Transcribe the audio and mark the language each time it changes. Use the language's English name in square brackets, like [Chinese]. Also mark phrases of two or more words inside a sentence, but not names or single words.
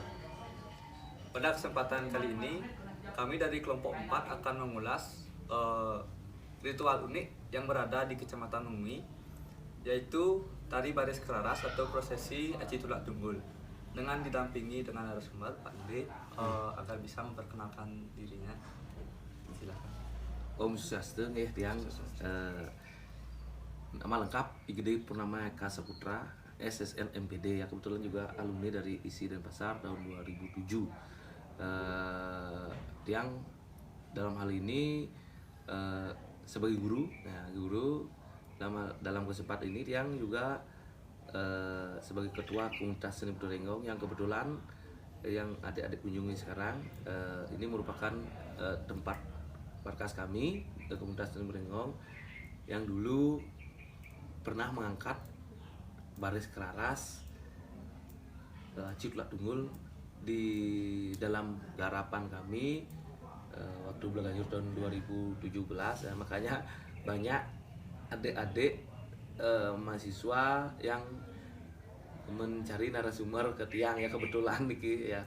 [Indonesian] Pada kesempatan kali ini, kami dari kelompok 4 akan mengulas ritual unik yang berada di Kecamatan Mungui, yaitu tari baris kelaras atau prosesi Aji Tulak Tunggul, dengan didampingi dengan narasumber Pak Andre agar bisa memperkenalkan dirinya. Silakan. [Balinese] Om Swastiastu nggih tiyang [Indonesian] nama lengkap Igede Purnama Eka Saputra, SSN MPD, yang kebetulan juga alumni dari ISI Denpasar tahun 2007. Tiang dalam hal ini sebagai guru, dalam kesempatan ini Tiang juga sebagai ketua komunitas seni budaya Renggong yang kebetulan yang adik-adik kunjungi sekarang, ini merupakan tempat markas kami, komunitas seni budaya Renggong yang dulu pernah mengangkat baris kelaras Citulak Tunggul di dalam garapan kami waktu Belagayur tahun 2017 ya. Makanya banyak adik-adik mahasiswa yang mencari narasumber ke Tiang ya, kebetulan niki ya.